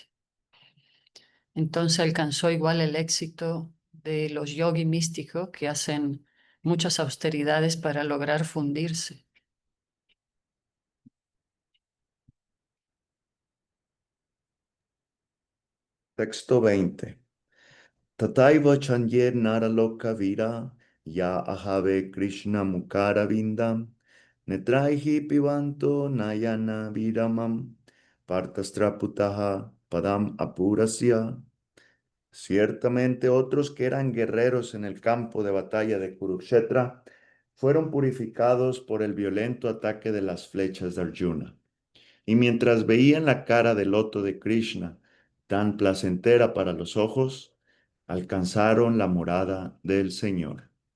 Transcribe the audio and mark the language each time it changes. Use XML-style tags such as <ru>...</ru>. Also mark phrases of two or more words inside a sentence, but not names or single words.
<es>Entonces alcanzó igual el éxito de los yogi místicos que hacen muchas austeridades para lograr fundirse. Texto 20.</es> <sa>Tataiva Chanye Naraloka Vira Ya Ahave Krishna Mukara Vindam Netraihi Pivanto Nayana Viramam Partastraputaha Padam Apurasya.</sa> <es>Ciertamente otros que eran guerreros en el campo de batalla de Kurukshetra fueron purificados por el violento ataque de las flechas de Arjuna. Y mientras veían la cara del loto de Krishna, tan placentera para los ojos, alcanzaron la morada del Señor.</es>